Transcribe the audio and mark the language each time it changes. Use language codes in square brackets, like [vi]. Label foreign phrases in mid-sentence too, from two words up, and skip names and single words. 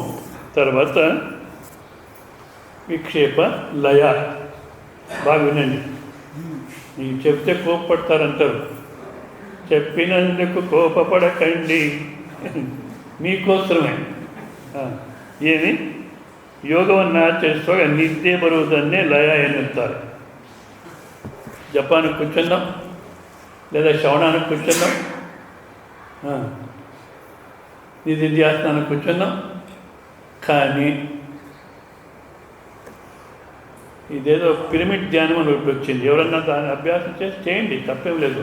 [te] తర్వాత విక్షేప లయ. బాగా వినండి, నీకు చెప్తే కోపపడతారంటారు. చెప్పినందుకు కోపపడకండి, మీకోసమే. [kn] ఏమి ಯೋಗವನ್ನು ಆಚರಿಸುವಾಗ ನಿದ್ದೆ ಬರುವುದನ್ನೇ ಲಯ ಎನ್ನುತ್ತಾರೆ. [te] ಜಪಾನಿಗೆ ಕೂರ್చున్నాం లేదా శ్రవణానికి కూర్చున్నాం, నిధిధ్యాసనానికి కూర్చున్నాం. కానీ ఇదేదో పిరమిడ్ ధ్యానం అని ఒకటి వచ్చింది. ఎవరన్నా దాన్ని అభ్యాసం చేసి చేయండి, తప్పేం లేదు.